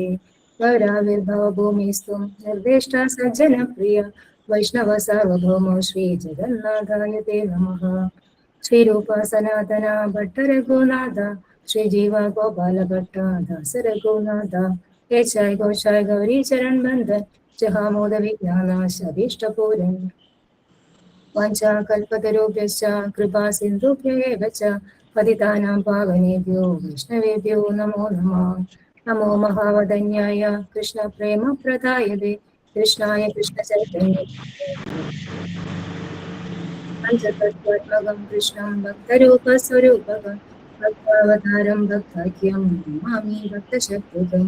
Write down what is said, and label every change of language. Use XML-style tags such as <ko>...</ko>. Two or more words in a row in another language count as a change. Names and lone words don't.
<sa>ഗൗരാവിർഭവഭൂമിസ്ത്വം നിർദ്ദിഷ്ട സജ്ജനപ്രിയ വൈഷ്ണവ സാർവഭൗമോ ശ്രീ ജഗന്നാഥായതേ നമഃ. ശ്രീരൂപ സനാതന ഭട്ട രഘുനാഥ ശ്രീജീവ ഗോപാല ഭട്ട ദാസ രഘുനാഥ കേശായ ഘോഷായ ഗൗരി ചരൺ ബന്ധൻ ജഹാമോദ വിജ്ഞാനാശഭീഷ്ടപൂരൻ. വാഞ്ചാകൽപതരുഭ്യശ്ച കൃപാ സിന്ധുഭ്യൈവ ച പതിതാനാം പാവനേഭ്യോ വൈഷ്ണവേഭ്യോ നമോ നമഃ. നമോ മഹാവദന്യായ കൃഷ്ണ പ്രേമ പ്രദായതേ കൃഷ്ണായ കൃഷ്ണ ചൈതന്യ പഞ്ചതത്വാത്മകം കൃഷ്ണം ഭക്തരൂപ സ്വരൂപകം ഭക്താവതാരം ഭക്താഖ്യം നമാമി ഭക്തശത്രുഘ്നം.</sa>